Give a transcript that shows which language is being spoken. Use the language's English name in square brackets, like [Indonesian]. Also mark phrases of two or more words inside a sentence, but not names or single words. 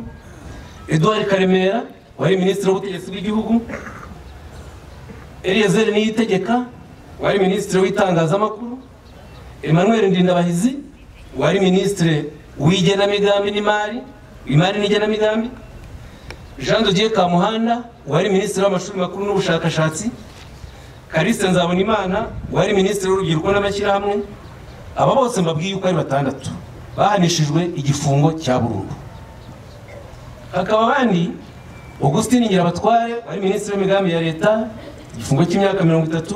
[Kinyarwanda] Edouard Karemera wari minisitiri w'ubutegetsi bw'igihugu. Eliezer Niyitegeka wari minisitiri w'itangazamakuru. Emmanuel Ndindabahizi wari minisitiri w'igenamigambi n'imari n'igenamigambi. Jean de Dieu Kamuhanda wari minisitiri w'amashuri makuru n'ubushakashatsi. Kaliste Nzabonimana wari minisitiri w'urubyiruko n'amashyirahamwe. Aba bose mbabwiye uko ari 6 bahanishijwe igifungo cya burundu. Hakaba abandi: Augustin Ngirabatware wari minisitiri w'imigambi ya leta, igifungo cy'imyaka 30.